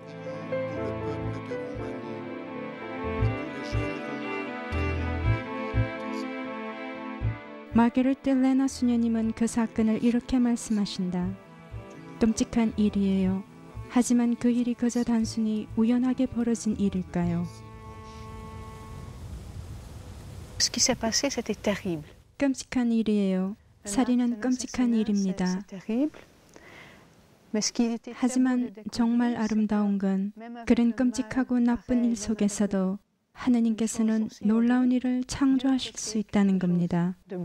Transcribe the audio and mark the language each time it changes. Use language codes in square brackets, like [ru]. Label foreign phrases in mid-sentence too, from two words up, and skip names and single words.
[ko] 마게르트 레나 수녀님은 그 사건을 이렇게 말씀하신다. 끔찍한 일이에요. 하지만 그 일이 그저 단순히 우연하게 벌어진 일일까요? [fr] Ce qui s'est passé, c'était terrible. [ko] 끔찍한 일이에요. 살인은 끔찍한 일입니다. 하지만 정말 아름다운 건 그런 끔찍하고 나쁜 일 속에서도 하느님께서는 놀라운 일을 창조하실 수 있다는 겁니다.